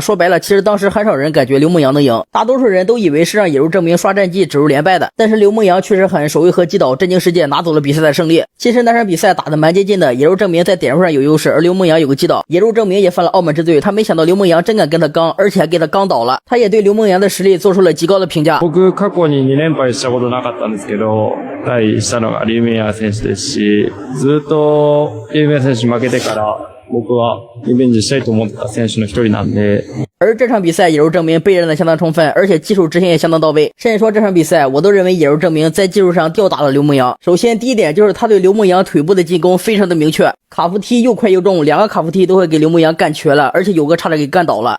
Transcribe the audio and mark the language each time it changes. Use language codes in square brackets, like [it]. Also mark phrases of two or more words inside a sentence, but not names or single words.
[zh] 说白了其实当时很少人感觉刘梦阳能赢，大多数人都以为是让野路证明刷战绩指入连败的。但是刘梦阳确实很首回合击倒震惊世界，拿走了比赛的胜利。其实那场比赛打得蛮接近的，野路证明在点数上有优势，而刘梦阳有个击倒。野路证明也犯了傲慢之罪，他没想到刘梦阳真敢跟他刚，而且还给他刚倒了。他也对刘梦阳的实力做出了极高的评价。 [ja] 僕過去に2連敗したことなかったんですけど、対したのがリュウメイヤー選手ですし、ずっとリュウメイヤー選手負けてから僕はリベンジしたいと思ってた選手の一人なんで。 [zh] 而这场比赛野路证明备战的相当充分，而且技术执行也相当到位，甚至说这场比赛我都认为野路证明在技术上吊打了刘梦阳。首先第一点就是他对刘梦阳腿部的进攻非常的明确，卡夫踢又快又重，两个卡夫踢都会给刘梦阳干瘸了，而且有个差点给干倒了。